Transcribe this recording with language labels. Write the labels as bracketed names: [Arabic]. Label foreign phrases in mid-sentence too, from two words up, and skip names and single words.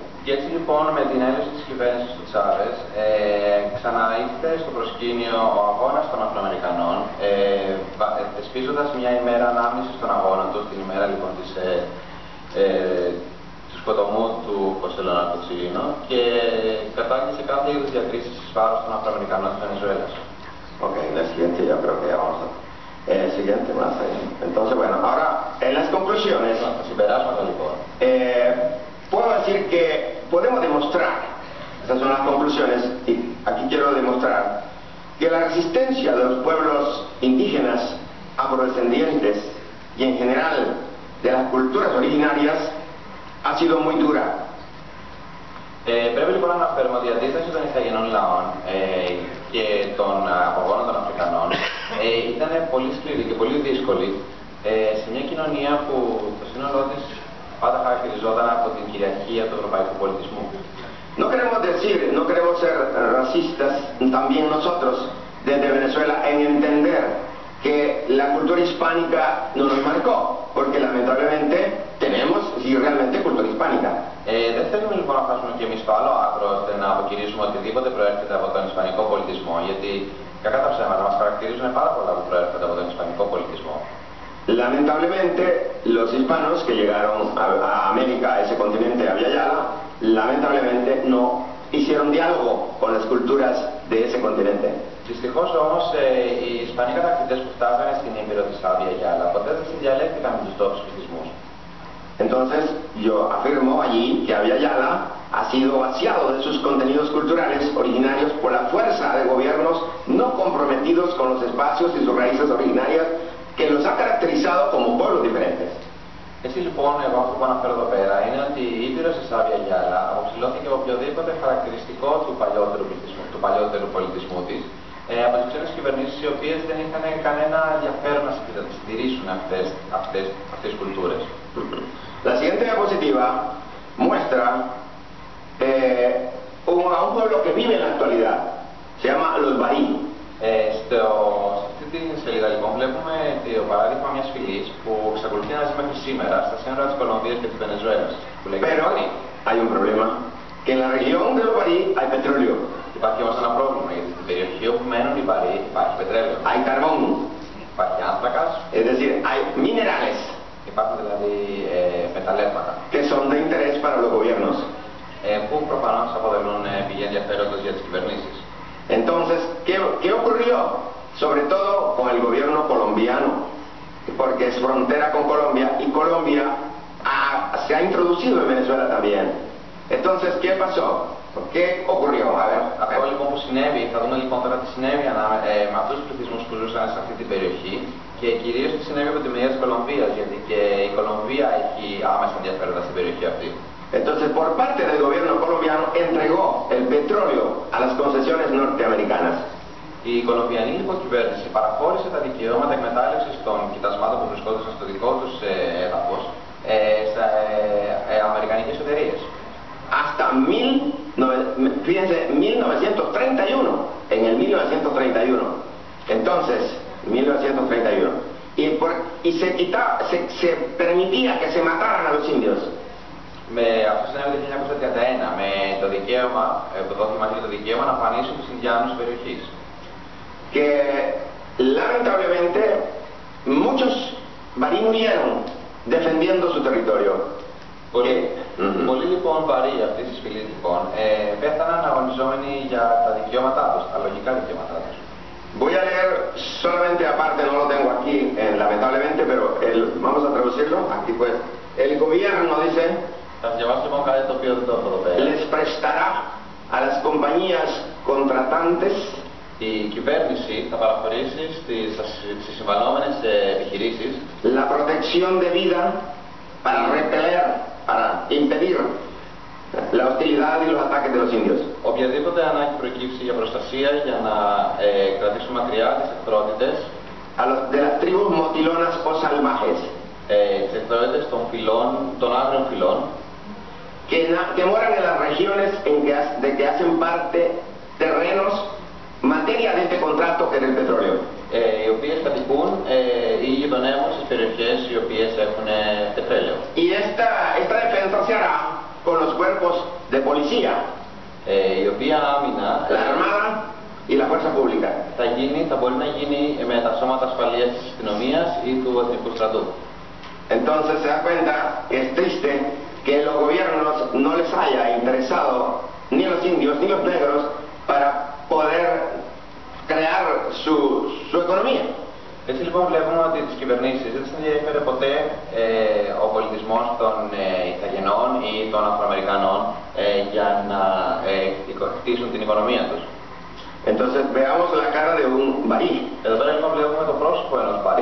[Greek] Και έτσι λοιπόν με την έλευση της κυβέρνησης του Τσάβες ξαναήρθε στο προσκήνιο ο αγώνας των Αφροαμερικανών, θεσπίζοντας μια ημέρα ανάμνησης των αγώνων του, την ημέρα λοιπόν του σκοτωμού του Χωσέ Λεωνάρδο Τσιρίνο, και κατάργησε κάθε είδους διακρίσεις εις βάρος των Αφροαμερικανών της Βενεζουέλας. [Spanish] Ok, la siguiente yo creo que ya vamos a... siguiente más ahí. Entonces, bueno, ahora en las conclusiones, puedo decir que podemos demostrar, esas son las conclusiones, y aquí quiero demostrar que la resistencia de los pueblos indígenas, afrodescendientes y en general de las culturas originarias ha sido muy dura. [Greek] Πρέπει λοιπόν να αναφέρουμε ότι η αντίσταση των Ιθαγενών λαών και των απογόνων των Αφρικανών ήταν πολύ σκληρή και πολύ δύσκολη σε μια κοινωνία που το σύνολό της πάντα χαρακτηριζόταν από την κυριαρχία του ευρωπαϊκού πολιτισμού. [Spanish] No queremos ser racistas también nosotros desde Venezuela en entender que la cultura hispánica no nos marcó, porque lamentablemente tenemos sí, realmente cultura hispánica. [Greek] Δεν θέλουμε λοιπόν να φτάσουμε και εμείς στο άλλο άκρο ώστε να αποκηρύσουμε οτιδήποτε προέρχεται από τον ισπανικό πολιτισμό, γιατί κακά τα ψέματα μας χαρακτηρίζουν πάρα πολλά που προέρχονται από τον ισπανικό πολιτισμό. [Spanish] Lamentablemente, los hispanos que llegaron a América, a ese continente, a Villayala, lamentablemente no hicieron diálogo con las culturas de ese continente. [Greek] Δυστυχώς όμως οι Ισπανοί κατακτητές που φτάσανε στην Ήπειρο της Villayala ποτέ δεν συνδιαλέχθηκαν με τους τόπους πληθυσμούς. [Spanish] Entonces, yo afirmo allí que Villayala ha sido vaciado de sus contenidos culturales originarios por la fuerza de gobiernos no comprometidos con los espacios y sus raíces originarias que los ha caracterizado como pueblos diferentes. [Greek] Έτσι λοιπόν, εγώ αυτό που αναφέρω εδώ πέρα είναι ότι ότι η Ήπειρος η Σάβια Γιάλα αποψηλώθηκε από οποιοδήποτε χαρακτηριστικό του παλιότερου πολιτισμού της, από τις ξένες κυβερνήσεις οι οποίες δεν είχαν κανένα ενδιαφέρον να συντηρήσουν αυτές τις κουλτούρες. [Spanish] La siguiente diapositiva muestra a un pueblo que vive en la actualidad. Se llama los Barí. [Greek] Σε αυτή τη σελίδα λοιπόν βλέπουμε το παράδειγμα μιας φυλής που εξακολουθεί να ζει μέχρι σήμερα στα σύνορα της Κολομβίας και της Βενεζουέλας. [Spanish] Pero hay un problema, que en la región de los Barí hay petróleo. [Greek] Υπάρχει όμως ένα πρόβλημα, γιατί στην περιοχή όπου μένουν οι Barí υπάρχει πετρέλαιο. [Spanish] Hay carbón, [Greek] Υπάρχει άνθρακας, [Spanish] es decir, hay minerales [Greek] υπάρχουν δηλαδή μεταλλεύματα, [Spanish] que son de interés para los gobiernos. [Greek] που προφανώς αποτελούν πηγή ενδιαφέροντος για τις κυβερνήσεις. [Spanish] Entonces, ¿qué ocurrió? Sobre todo con el gobierno colombiano, porque es frontera con Colombia y Colombia se ha introducido en Venezuela también. Entonces, ¿qué pasó? ¿Qué ocurrió? A ver, [Greek] Αυτό λοιπόν που συνέβη, θα δούμε λοιπόν τώρα τι συνέβη με αυτούς τους πληθυσμούς που ζούσαν σε αυτή την περιοχή και κυρίως τι συνέβη από τη μεριά της Κολομβίας, γιατί και η Κολομβία έχει άμεσα ενδιαφέροντα στην περιοχή αυτή. [Spanish] Entonces, por parte del gobierno colombiano entregó el petróleo a las concesiones norteamericanas. [Greek] Η Κολομβιανή λοιπόν κυβέρνηση παραχώρησε τα δικαιώματα εκμετάλλευσης των κοιτασμάτων που βρισκόντουσαν στο δικό τους έδαφος σε αμερικανικές εταιρείες. [Spanish] Hasta 1931, en el 1931. Entonces, 1931. Y se permitía que se mataran a los indios. [Greek] Με αυτό συνέβη το 1931 με το δικαίωμα, που δόθηκε μαζί το δικαίωμα να αφανίσουν τους Ινδιάνους της περιοχής. [Spanish] Que lamentablemente muchos Barí murieron defendiendo su territorio. [Greek] Πολλοί λοιπόν Barí αυτής της φυλής λοιπόν πέθαναν αγωνιζόμενοι για τα δικαιώματά τους, τα λογικά δικαιώματά τους. [Spanish] Voy a leer solamente aparte, no lo tengo aquí lamentablemente, pero vamos a traducirlo. Aquí pues, el gobierno dice, [Greek] Θα διαβάσω λοιπόν κάτι το οποίο δεν το έχω εδώ πέρα. [Spanish] les prestará a las compañías contratantes [Greek] Η κυβέρνηση θα παραχωρήσει στις συμβαλόμενες επιχειρήσεις [Spanish] la protección de vida para repeler, para impedir la hostilidad y los ataques de los indios. [Greek] οποιαδήποτε ανάγκη προκύψει για προστασία για να κρατήσουν μακριά τις εχθρότητες, [Spanish] De las tribus motilonas o salvajes [Greek] τις εχθρότητες των άγριων φυλών, [Spanish] que moran en las regiones de que hacen parte terrenos, materia de este contrato que es el petróleo. [Greek] οι οποίες κατοικούν ή γειτονεύουν στις περιοχές οι οποίες έχουν πετρέλαιο. [Spanish] Y esta defensa se hará con los cuerpos de policía, [Greek] Η οποία άμυνα [Spanish] la armada y la fuerza pública. [Greek] θα μπορεί να γίνει με τα σώματα ασφαλείας της αστυνομίας ή του εθνικού στρατού. [Spanish] Entonces se da cuenta que es triste que los gobiernos no les haya interesado ni los indios ni los negros para poder crear su economía. [Greek] Έτσι λοιπόν βλέπουμε ότι τις κυβερνήσεις δεν τις ενδιαφέρει ποτέ ο πολιτισμός των Ιθαγενών ή των Αφροαμερικανών για να χτίσουν την οικονομία τους. [Spanish] Entonces veamos la cara de un barí. [Greek] Εδώ πέρα λοιπόν βλέπουμε το πρόσωπο ενός Barí.